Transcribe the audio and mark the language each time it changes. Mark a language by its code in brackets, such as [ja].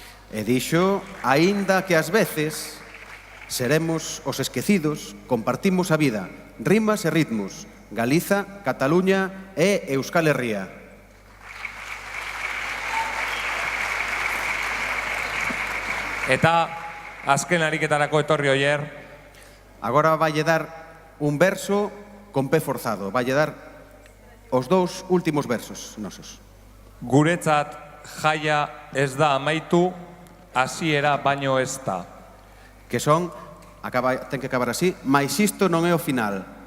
[gl] E dixo, aínda que ás veces seremos os esquecidos, compartimos a vida, rimas e ritmos, Galiza, Cataluña e Euskal Herria. [eu] Eta azken ariketarako etorri oier. [gl] Agora vai dar un verso con P forzado. Vai dar os dous últimos versos nosos. [eu] Guretzat jaia ez da amaitu, hasiera baino ez da. [gl] Que son, ten que acabar así, mais isto non é o final.